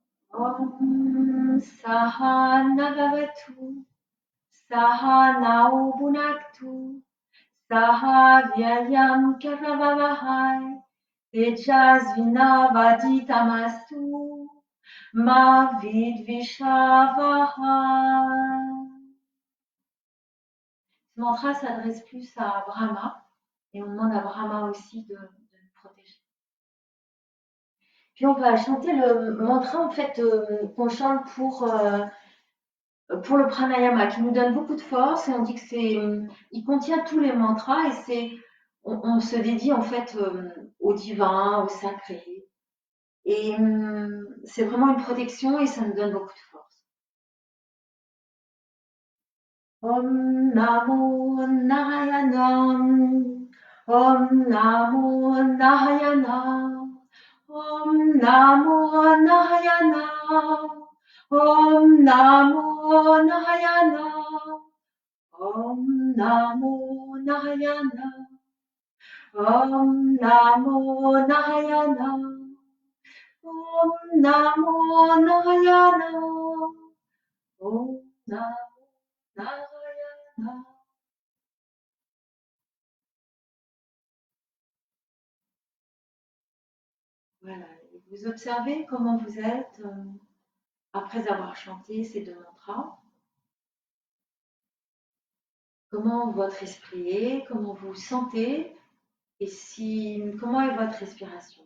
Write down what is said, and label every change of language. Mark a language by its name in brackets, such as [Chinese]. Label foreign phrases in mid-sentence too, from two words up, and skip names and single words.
[Sanskrit] Om Sahana Bhavatu Sahanao Bhunaktu Saha Vyayam Karavavahai Tejasvinavaditamastu Ma Vidvishavahai. [French] Ce mantra s'adresse plus à Brahma et on demande à Brahma aussi de nous protéger. Puis on va chanter le mantra en fait qu'on chante pour le pranayama, qui nous donne beaucoup de force. Et on dit que il contient tous les mantras et on se dédie en fait au divin, au sacré. Et c'est vraiment une protection et ça nous donne beaucoup de force. [Sanskrit] Om Namo Narayanam, Om Namo Narayanam, Om Namo Narayanam, Om Namo Narayanam, Om Namo Narayanam, Om Namo Narayanam, Om Namo Narayanam, Om Namo Narayana. [French] Voilà, vous observez comment vous êtes après avoir chanté ces deux mantras. Comment votre esprit est, comment vous vous sentez, et comment est votre respiration.